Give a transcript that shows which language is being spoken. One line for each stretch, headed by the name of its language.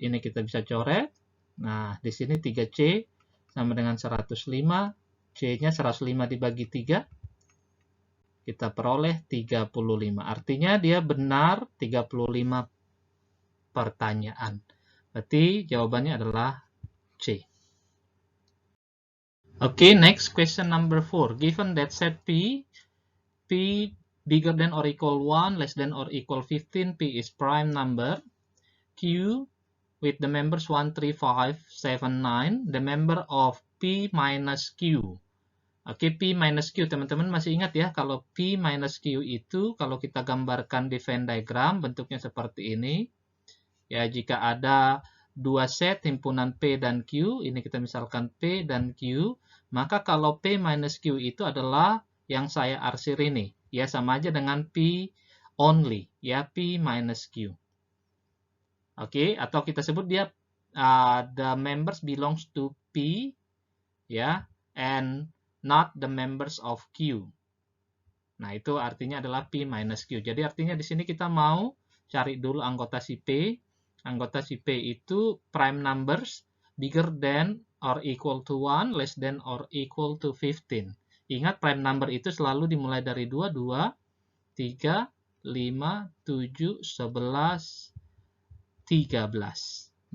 Indonesian: Ini kita bisa coret. Nah, di sini 3C sama dengan 105. C-nya 105 dibagi 3. Kita peroleh 35. Artinya dia benar 35 pertanyaan. Berarti jawabannya adalah C.
English: Okay, next question number 4. Given that set P bigger than or equal 1, less than or equal 15, P is prime number. Q with the members 1, 3, 5, 7, 9. The member of P minus Q.
Indonesian: Oke, P minus Q, teman-teman masih ingat ya, kalau P minus Q itu, kalau kita gambarkan di Venn diagram, bentuknya seperti ini. Ya, jika ada dua set himpunan P dan Q, ini kita misalkan P dan Q, maka kalau P minus Q itu adalah yang saya arsir ini. Ya, sama aja dengan P only, ya, P minus Q. Oke, atau kita sebut dia
English: the members belongs to P, ya, and not the members of Q.
Indonesian: Nah, itu artinya adalah P minus Q. Jadi artinya di sini kita mau cari dulu anggota si P. Anggota si P itu
English: prime numbers bigger than or equal to 1, less than or equal to 15.
Indonesian: Ingat, prime number itu selalu dimulai dari 2, 2, 3, 5, 7, 11, 13.